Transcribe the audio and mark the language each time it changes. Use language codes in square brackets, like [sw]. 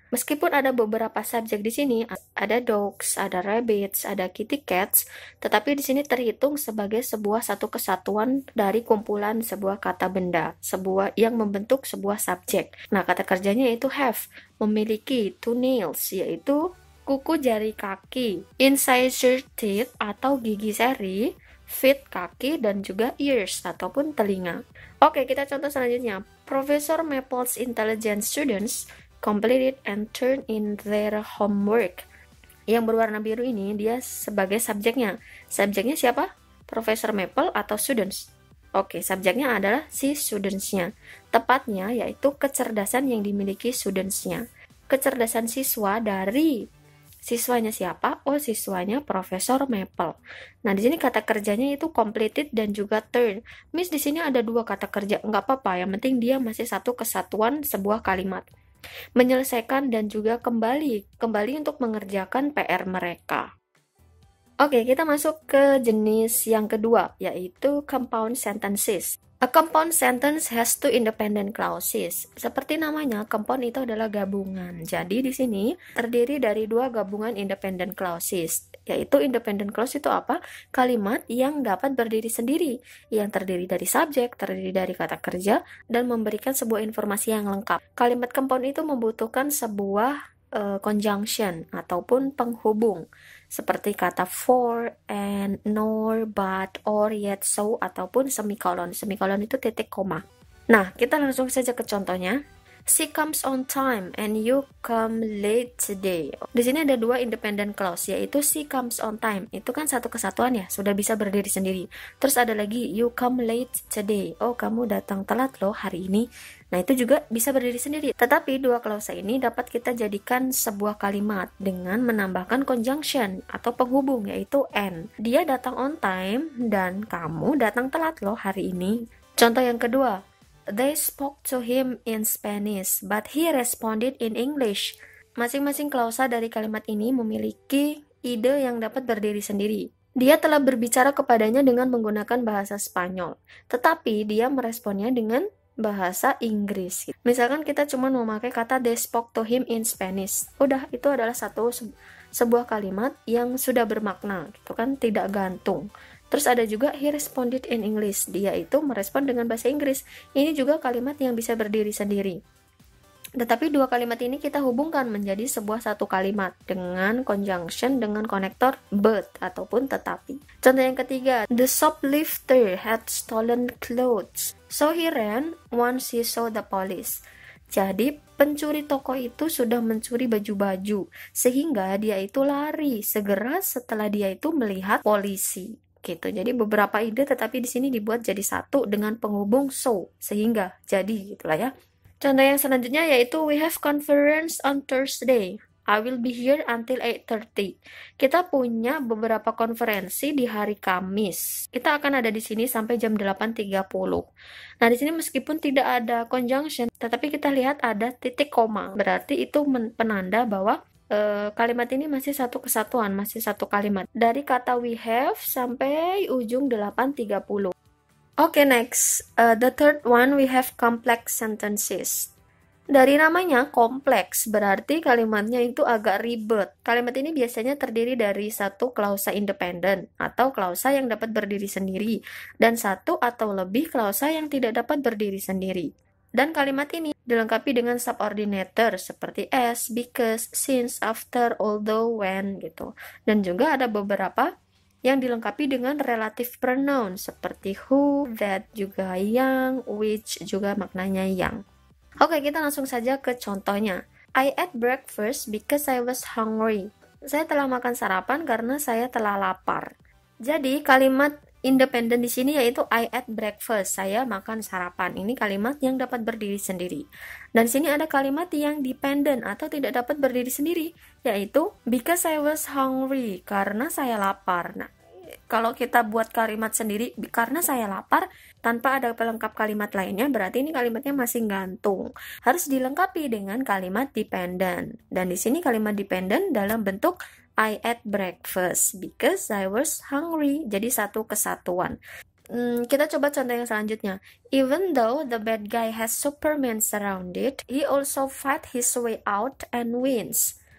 [id] Meskipun ada beberapa subjek di sini, ada dogs, ada rabbits, ada kitty cats, tetapi di sini terhitung sebagai sebuah satu kesatuan dari kumpulan sebuah kata benda, sebuah yang membentuk sebuah subjek. Nah, kata kerjanya yaitu have, memiliki 2 nails, yaitu kuku jari kaki, incisor teeth atau gigi seri, feet kaki, dan juga ears ataupun telinga. Oke, kita contoh selanjutnya. [en] Professor Maple's intelligent students completed and turned in their homework. [id] Yang berwarna biru ini dia sebagai subjeknya. Subjeknya siapa? Profesor Maple atau students? Oke, subjeknya adalah si students-nya. Tepatnya yaitu kecerdasan yang dimiliki students-nya. Kecerdasan siswa dari siswanya siapa? Oh, siswanya Profesor Maple. Nah, di sini kata kerjanya itu completed dan juga turn. Miss, di sini ada 2 kata kerja. Nggak apa-apa, yang penting dia masih satu kesatuan sebuah kalimat. Menyelesaikan dan juga kembali untuk mengerjakan PR mereka. Oke, kita masuk ke jenis yang kedua, yaitu compound sentences. [en] A compound sentence has two independent clauses. [id] Seperti namanya, compound itu adalah gabungan. Jadi di sini terdiri dari 2 gabungan independent clauses. Yaitu independent clause itu apa? Kalimat yang dapat berdiri sendiri, yang terdiri dari subjek, terdiri dari kata kerja, dan memberikan sebuah informasi yang lengkap. Kalimat compound itu membutuhkan sebuah conjunction ataupun penghubung seperti kata for, and, nor, but, or, yet, so, ataupun semikolon. Semikolon itu titik koma. Nah, kita langsung saja ke contohnya. [en] She comes on time and you come late today. [id] Di sini ada 2 independent clause, yaitu [en] she comes on time. [id] Itu kan satu kesatuan ya, sudah bisa berdiri sendiri. Terus ada lagi [en] you come late today. [id] Oh, kamu datang telat loh hari ini. Nah, itu juga bisa berdiri sendiri. Tetapi 2 klausa ini dapat kita jadikan sebuah kalimat dengan menambahkan conjunction atau penghubung, yaitu and. Dia datang on time dan kamu datang telat loh hari ini. Contoh yang kedua. [en] They spoke to him in Spanish, but he responded in English. [id] Masing-masing klausa dari kalimat ini memiliki ide yang dapat berdiri sendiri. Dia telah berbicara kepadanya dengan menggunakan bahasa Spanyol, tetapi dia meresponnya dengan bahasa Inggris. Misalkan kita cuma memakai kata [en] they spoke to him in Spanish. [id] Udah, itu adalah sebuah kalimat yang sudah bermakna, gitu kan, tidak gantung. Terus ada juga [en] he responded in English. [id] Dia itu merespon dengan bahasa Inggris. Ini juga kalimat yang bisa berdiri sendiri. Tetapi 2 kalimat ini kita hubungkan menjadi sebuah satu kalimat dengan conjunction dengan konektor but ataupun tetapi. Contoh yang ketiga, [en] the shoplifter had stolen clothes, so he ran once he saw the police. [id] Jadi pencuri toko itu sudah mencuri baju-baju sehingga dia itu lari segera setelah dia itu melihat polisi. Gitu. Jadi beberapa ide tetapi di sini dibuat jadi satu dengan penghubung so sehingga jadi gitulah ya. Contoh yang selanjutnya yaitu [en] we have conference on Thursday. I will be here until 8:30. [id] Kita punya beberapa konferensi di hari Kamis. Kita akan ada di sini sampai jam 8.30. Nah, di sini meskipun tidak ada conjunction, tetapi kita lihat ada titik koma. Berarti itu penanda bahwa kalimat ini masih satu kesatuan, masih satu kalimat. Dari kata we have sampai ujung 8.30. Oke, next. [en] The third one, we have complex sentences. [id] Dari namanya kompleks, berarti kalimatnya itu agak ribet. Kalimat ini biasanya terdiri dari satu klausa independen atau klausa yang dapat berdiri sendiri, dan satu atau lebih klausa yang tidak dapat berdiri sendiri. Dan kalimat ini dilengkapi dengan subordinator seperti as, because, since, after, although, when gitu. Dan juga ada beberapa yang dilengkapi dengan relative pronoun seperti who, that, juga yang, which juga maknanya yang. Oke, kita langsung saja ke contohnya. [en] I ate breakfast because I was hungry. [id] Saya telah makan sarapan karena saya telah lapar. Jadi kalimat independen di sini yaitu [en] I ate breakfast, [id] saya makan sarapan. Ini kalimat yang dapat berdiri sendiri. Dan di sini ada kalimat yang dependent atau tidak dapat berdiri sendiri, yaitu [en] because I was hungry, [id] karena saya lapar. Nah, kalau kita buat kalimat sendiri karena saya lapar tanpa ada pelengkap kalimat lainnya, berarti ini kalimatnya masih gantung. Harus dilengkapi dengan kalimat dependent. Dan di sini kalimat dependent dalam bentuk [en] I ate breakfast because I was hungry. [id] Jadi satu kesatuan. Kita coba contoh yang selanjutnya. [en] Even though the bad guy has Superman surrounded, he also fight his way out and wins.